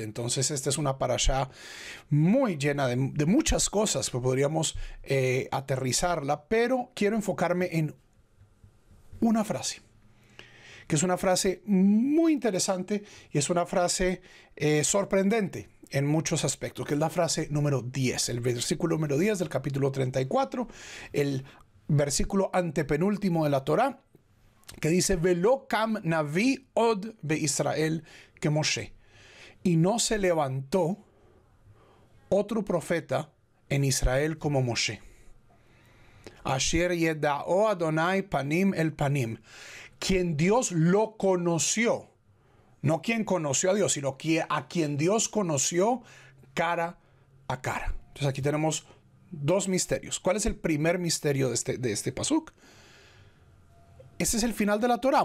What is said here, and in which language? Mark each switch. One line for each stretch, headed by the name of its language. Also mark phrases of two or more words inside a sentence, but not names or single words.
Spanish: Entonces esta es una parashá muy llena de muchas cosas que podríamos aterrizarla, pero quiero enfocarme en una frase, que es una frase muy interesante y es una frase sorprendente en muchos aspectos, que es la frase número 10, el versículo número 10 del capítulo 34, el versículo antepenúltimo de la Torah, que dice,
Hebrew: ולא קם נביא עוד בישראל כמשה.
Spanish: Y no se levantó otro profeta en Israel como Moshe.
Hebrew: אשר ידעו יהוה פנים אל פנים.
Spanish: Quien Dios lo conoció. No quien conoció a Dios, sino a quien Dios conoció cara a cara. Entonces aquí tenemos dos misterios. ¿Cuál es el primer misterio de este pasuk? Este es el final de la Torah.